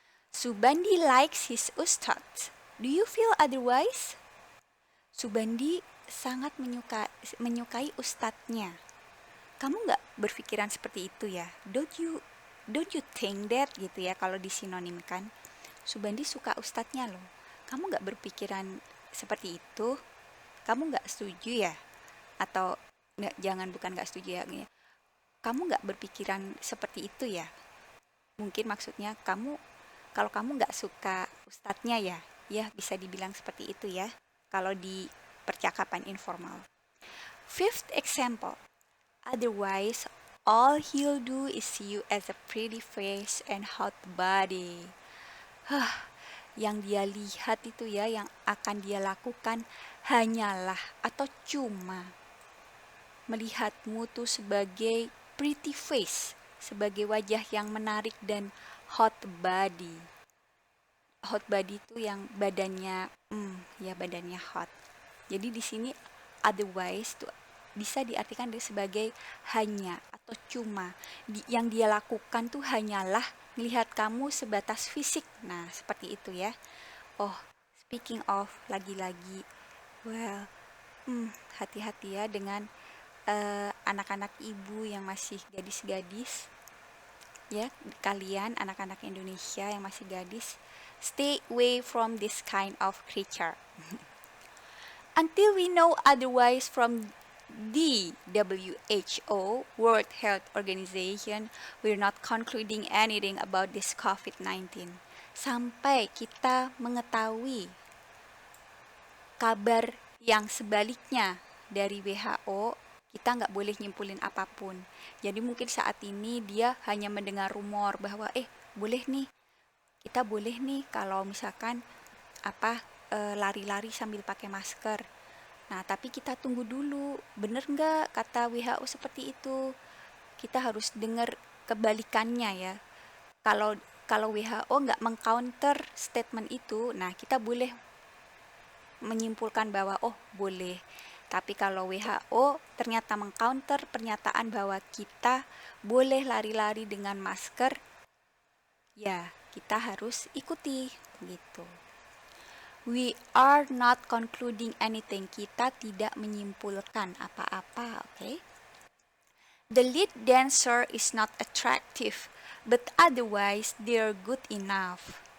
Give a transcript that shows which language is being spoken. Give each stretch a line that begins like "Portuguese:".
English: Subandi likes his ustadz. Do you feel otherwise?
Indonesian: Subandi sangat menyukai ustadznya. Kamu nggak berpikiran seperti itu ya?
English: Don't you don't you think that
Indonesian: gitu ya kalau disinonimkan. Subandi suka ustadznya loh. Kamu nggak berpikiran seperti itu? Kamu nggak setuju ya? Atau nggak, jangan, bukan nggak setuju ya, gini. Kamu nggak berpikiran seperti itu ya? Mungkin maksudnya kalau kamu nggak suka ustadznya ya, ya bisa dibilang seperti itu ya. Kalau di percakapan informal.
English: Fifth example. Otherwise, all he'll do is see you as a pretty face and hot body.
Indonesian: Yang dia lihat itu ya, yang akan dia lakukan hanyalah atau cuma melihatmu tuh sebagai pretty face, sebagai wajah yang menarik dan hot body. Hot body itu yang badannya, ya badannya hot. Jadi di sini otherwise tuh bisa diartikan sebagai hanya atau cuma. Yang dia lakukan tuh hanyalah melihat kamu sebatas fisik. Nah, seperti itu ya.
English: Oh, speaking of,
Indonesian: lagi-lagi,
English: well,
Indonesian: hati-hati ya dengan anak-anak ibu yang masih gadis-gadis. Ya, kalian anak-anak Indonesia yang masih gadis,
English: stay away from this kind of creature. Until we know otherwise from the WHO, World Health Organization, we're not concluding anything about this COVID-19.
Indonesian: Sampai kita mengetahui kabar yang sebaliknya dari WHO, kita nggak boleh nyimpulin apapun. Jadi mungkin saat ini dia hanya mendengar rumor bahwa boleh nih, kita boleh nih kalau misalkan lari-lari sambil pakai masker. Nah, tapi kita tunggu dulu, bener nggak kata WHO seperti itu? Kita harus dengar kebalikannya ya. Kalau WHO nggak mengcounter statement itu, nah kita boleh menyimpulkan bahwa boleh. Tapi kalau WHO ternyata mengcounter pernyataan bahwa kita boleh lari-lari dengan masker, ya kita harus ikuti gitu.
English: We are not concluding anything.
Indonesian: Kita tidak menyimpulkan apa-apa,
English: okay? The lead dancer is not attractive, but otherwise they're good enough.